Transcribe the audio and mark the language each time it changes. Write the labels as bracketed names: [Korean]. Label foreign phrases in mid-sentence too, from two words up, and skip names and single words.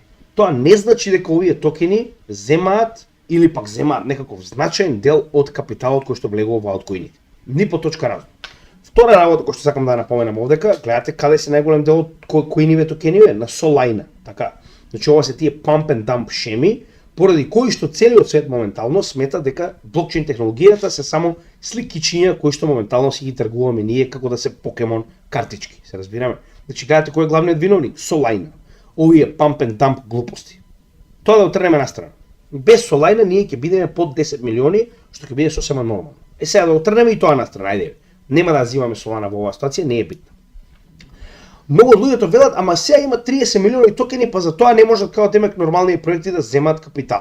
[Macedonian] Тоа не значи дека овие токени земаат или пак земаат некаков значаен дел од капиталот кој што влегува во алткоините. Ни по точка разум. Втора работа кој што сакам да напоменам овдека, гледате каде се најголем дел од коиниве токениве на Solana, така. Значи ова се тие [English] pump and dump [Macedonian] шеми, поради кои што целиот свет моментално смета дека блокчейн технологијата се само сликичиња кои што моментално си ги тргуваме ние како да се покемон картички, се разбираме. Значи гледате кој е главниот виновник? Solana. Овие [English] pump and dump [Macedonian] глупости. Тоа да отрнеме на страна. Без Solana ние ќе бидеме под 10 милиони, што ќе биде сосема нормално. Сега да отрнеме и тоа на страна, ајде. Нема да взимаме Solana во оваа ситуација, не е битно. Многу од луѓето велат, ама сега има 30 милиони токени, па за тоа не можат како демек нормални проекти да земат капитал.